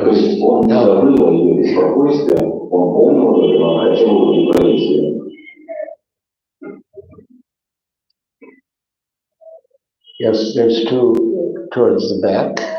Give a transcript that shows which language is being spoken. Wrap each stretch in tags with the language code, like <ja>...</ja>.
<ru>То есть он не</ru> <en>was</en> <ru>забыл о ее беспокойстве, он помнил об этом, он хотел удовлетворить ее.</ru> <en>Yes, there's two towards the back.</en>